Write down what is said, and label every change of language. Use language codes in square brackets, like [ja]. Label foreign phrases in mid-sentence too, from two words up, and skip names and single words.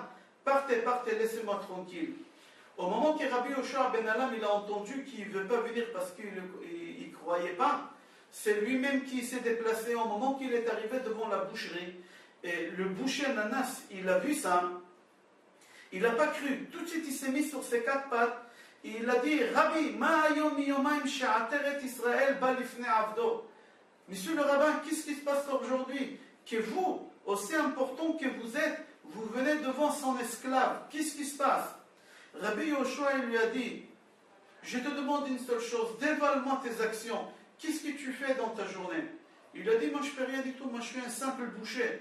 [fr] Partez, partez, laissez-moi tranquille. Au moment que Rabbi Yoshua ben Alam, il a entendu qu'il ne veut pas venir parce qu'il ne croyait pas, c'est lui-même qui s'est déplacé au moment qu'il est arrivé devant la boucherie. Et le boucher Nanas, il a vu ça. Il n'a pas cru. Tout de suite, il s'est mis sur ses 4 pattes. Il a dit, [he] רבי, מה היום מיומיים שעטרת ישראל בא לפני עבדו. [fr] Monsieur le rabbin, qu'est-ce qui se passe aujourd'hui? Que vous, aussi important que vous êtes, vous venez devant son esclave. Qu'est-ce qui se passe? Rabbi Yoshua, il lui a dit, je te demande une seule chose, dévoile-moi tes actions. Qu'est-ce que tu fais dans ta journée? Il a dit, moi je fais rien du tout, moi je suis un simple boucher.